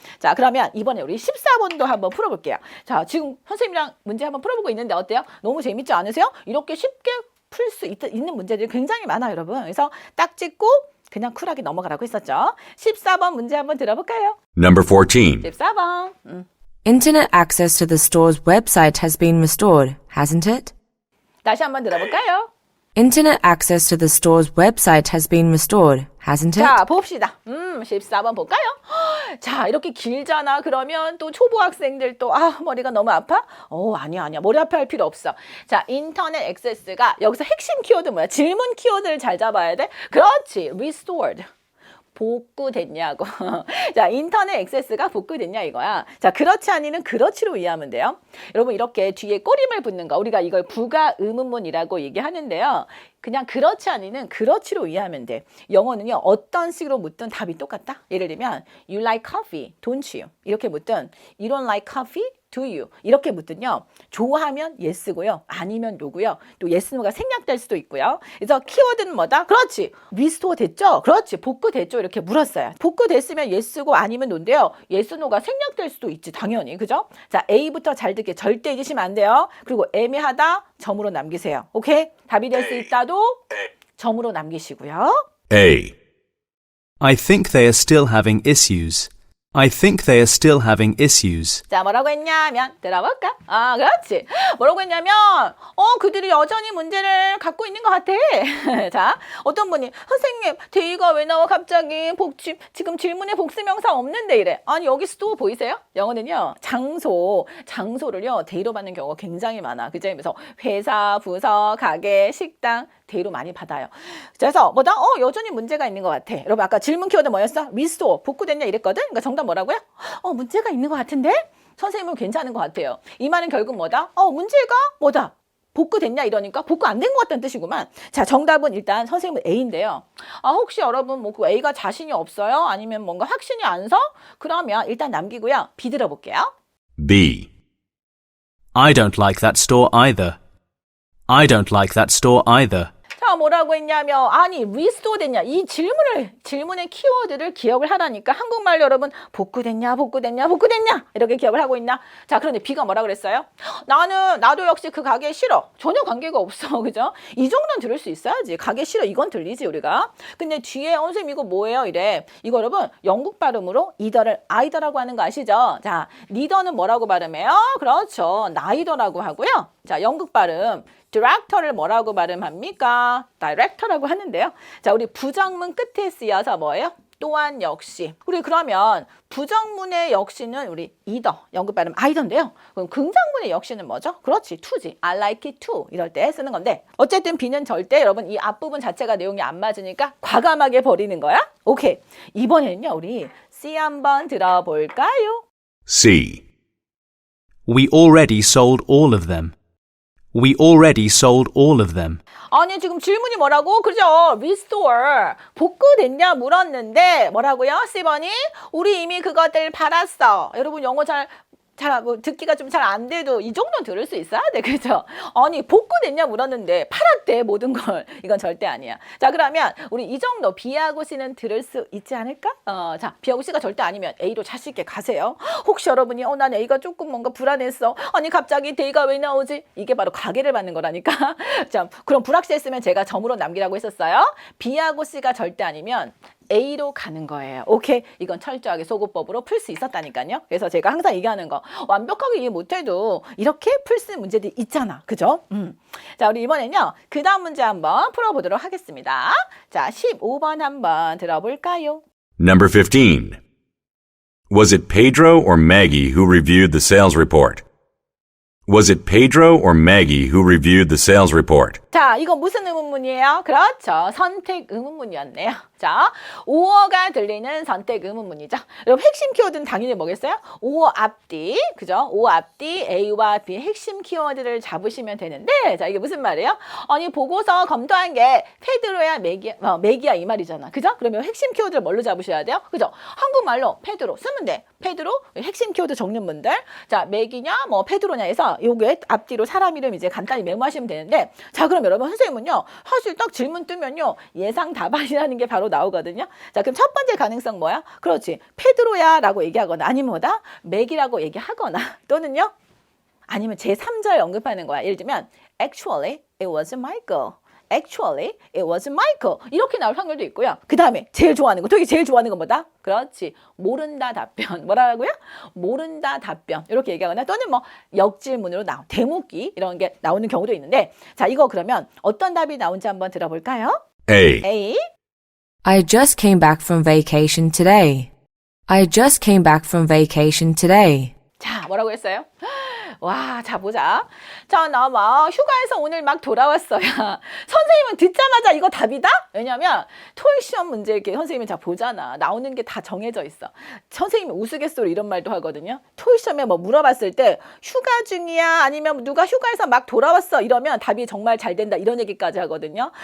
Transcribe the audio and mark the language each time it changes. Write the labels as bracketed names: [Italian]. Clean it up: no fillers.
[Korean] 자, 그러면 이번에 우리 14번도 한번 풀어볼게요. 자, 지금 선생님이랑 문제 한번 풀어보고 있는데 어때요? 너무 재밌지 않으세요? 이렇게 쉽게 풀 수 있는 문제들이 굉장히 많아요, 여러분. 그래서 딱 찍고 그냥 쿨하게 넘어가라고 했었죠. 14번 문제 한번 들어볼까요? [English] Number 14. [Korean] 14번. [English] Internet access to the store's website has been restored, hasn't it? [Korean] 다시 한번 들어볼까요? [English] Internet access to the store's website has been restored, hasn't it? [Korean] 자, 봅시다. 14번 볼까요? 자, 이렇게 길잖아. 그러면 또 초보 학생들 또 머리가 너무 아파? 아니야. 머리 아파할 필요 없어. 자, 인터넷 액세스가 여기서 핵심 키워드 뭐야? 질문 키워드를 잘 잡아야 돼. 그렇지. restored. 복구됐냐고. 자, 인터넷 액세스가 복구됐냐 이거야. 자, 그렇지 아니는 그렇지로 이해하면 돼요. 여러분 이렇게 뒤에 꼬림을 붙는 거 우리가 이걸 부가 의문문이라고 얘기하는데요. 그냥 그렇지 아니는 그렇지로 이해하면 돼. 영어는요. 어떤 식으로 묻든 답이 똑같다. 예를 들면 [English] You like coffee, don't you? [Korean] 이렇게 묻든 [English] You don't like coffee? Do you? [Korean] 이렇게 묻든요. 좋아하면 yes고요. 아니면 no고요. 또 yes, no가 생략될 수도 있고요. 그래서 키워드는 뭐다? 그렇지. restore 됐죠? 그렇지. 복구됐죠? 이렇게 물었어요. 복구됐으면 yes고 아니면 no인데요. yes, no가 생략될 수도 있지. 당연히. 그죠? 자, A부터 잘 듣게 절대 잊으시면 안 돼요. 그리고 애매하다 점으로 남기세요. 오케이? 답이 될 수 있다도 점으로 남기시고요. [English] A. I think they are still having issues. I think they are still having issues. [Korean] 자, 뭐라고 했냐면 들어볼까? 그렇지. 뭐라고 했냐면 그들이 여전히 문제를 갖고 있는 것 같아. 자, 어떤 분이 선생님 데이가 왜 나와 갑자기 지금 질문에 복수명사 없는데 이래. 아니 여기 또 보이세요? 영어는요 장소를요 데이로 받는 경우가 굉장히 많아. 그죠? 그래서 회사, 부서, 가게, 식당 데이로 많이 받아요. 그래서 뭐다? 여전히 문제가 있는 것 같아. 여러분 아까 질문 키워드 뭐였어? restore 복구됐냐 이랬거든. 그러니까 정답 뭐라고요? 문제가 있는 것 같은데? 선생님은 괜찮은 것 같아요. 이 말은 결국 뭐다? 문제가 뭐다? 복구됐냐 이러니까 복구 안 된 것 같다는 뜻이구만. 자, 정답은 일단 선생님은 A인데요. 혹시 여러분 그 A가 자신이 없어요? 아니면 뭔가 확신이 안 서? 그러면 일단 남기고요. B 들어볼게요. [English] B. I don't like that store either. I don't like that store either. [Korean] 자, 뭐라고 했냐면 아니 restore 됐냐 이 질문의 키워드를 기억을 하라니까. 한국말 여러분 복구됐냐 이렇게 기억을 하고 있나? 자, 그런데 B가 뭐라 그랬어요? 나도 역시 그 가게 싫어. 전혀 관계가 없어. 그죠? 이 정도는 들을 수 있어야지. 가게 싫어 이건 들리지 우리가. 근데 뒤에 선생님 이거 뭐예요 이래. 이거 여러분 영국 발음으로 either를 either라고 하는 거 아시죠? 자, 리더는 뭐라고 발음해요? 그렇죠. neither라고 하고요. 자, 영국 발음 director를 뭐라고 발음합니까? director라고 하는데요. 자, 우리 부정문 끝에 쓰여서 뭐예요? 또한 역시. 우리 그러면 부정문의 역시는 우리 either, 영국 발음 either인데요. 그럼 긍정문의 역시는 뭐죠? 그렇지, [English] to지. I like it too. [Korean] 이럴 때 쓰는 건데 어쨌든 B는 절대 여러분 이 앞부분 자체가 내용이 안 맞으니까 과감하게 버리는 거야. 오케이. 이번에는요. 우리 C 한번 들어볼까요? [English] C. We already sold all of them. We already sold all of them. [Korean] 아니 지금 질문이 뭐라고? 그죠? restore 복구됐냐 물었는데 뭐라고요? C번이 우리 이미 그것들 팔았어. 여러분 영어 뭐 듣기가 좀 잘 안 돼도 이 정도는 들을 수 있어야 돼. 그죠? 아니 복구됐냐 물었는데 팔았대 모든 걸. 이건 절대 아니야. 자, 그러면 우리 이 정도 B하고 C는 들을 수 있지 않을까? 자, B하고 C가 절대 아니면 A로 자신 있게 가세요. 혹시 여러분이 난 A가 조금 뭔가 불안했어. 아니 갑자기 D가 왜 나오지? 이게 바로 가게를 받는 거라니까. 자, 그럼 불확실했으면 제가 점으로 남기라고 했었어요. B하고 C가 절대 아니면 A로 가는 거예요. 오케이? 이건 철저하게 소구법으로 풀 수 있었다니까요. 그래서 제가 항상 얘기하는 거 완벽하게 이해 못해도 이렇게 풀 수 있는 문제들이 있잖아. 그죠? 자, 우리 이번엔요. 그 다음 문제 한번 풀어보도록 하겠습니다. 자, 15번 한번 들어볼까요? [English] Number 15. Was it Pedro or Maggie who reviewed the sales report? Was it Pedro or Maggie who reviewed the sales report? [Korean] 자, 이거 무슨 의문문이에요? 그렇죠. 선택 의문문이었네요. 자, 오어가 들리는 선택 의문문이죠. 여러분 핵심 키워드는 당연히 뭐겠어요? 오어 앞뒤, 그죠? 오어 앞뒤 A와 B의 핵심 키워드를 잡으시면 되는데, 자, 이게 무슨 말이에요? 아니, 보고서 검토한 게 페드로야 맥이야 이 말이잖아. 그죠? 그러면 핵심 키워드를 뭘로 잡으셔야 돼요? 그죠? 한국말로 페드로 쓰면 돼. 페드로 핵심 키워드 적는 분들. 자, 맥이냐 뭐 페드로냐 해서 요게 앞뒤로 사람 이름 이제 간단히 메모하시면 되는데, 자, 그럼 여러분 선생님은요, 사실 딱 질문 뜨면요, 예상 답안이라는 게 바로 나오거든요. 자, 그럼 첫 번째 가능성 뭐야? 그렇지. 페드로야 라고 얘기하거나 아니면 뭐다? 맥이라고 얘기하거나 또는요, 아니면 제3절 언급하는 거야. 예를 들면 [English] Actually, it was Michael. Actually, it was Michael. [Korean] 이렇게 나올 확률도 있고요. 그 다음에 제일 좋아하는 거, 토익이 제일 좋아하는 건 뭐다? 그렇지. 모른다 답변. 뭐라고요? 모른다 답변. 이렇게 얘기하거나 또는 뭐 역질문으로 대목이 이런 게 나오는 경우도 있는데, 자, 이거 그러면 어떤 답이 나온지 한번 들어볼까요? [English] A. A. I just came back from vacation today. I just came back from vacation today. [Korean] 자, 뭐라고 했어요? 와, 자, 보자. 자, 나 막 휴가에서 오늘 막 돌아왔어요. 선생님은 듣자마자 이거 답이다? 왜냐면 토익 시험 문제 이렇게 선생님이 자 보잖아. 나오는 게 다 정해져 있어. 선생님이 우스갯소리 이런 말도 하거든요. 토익 시험에 뭐 물어봤을 때 휴가 중이야 아니면 누가 휴가에서 막 돌아왔어 이러면 답이 정말 잘 된다 이런 얘기까지 하거든요.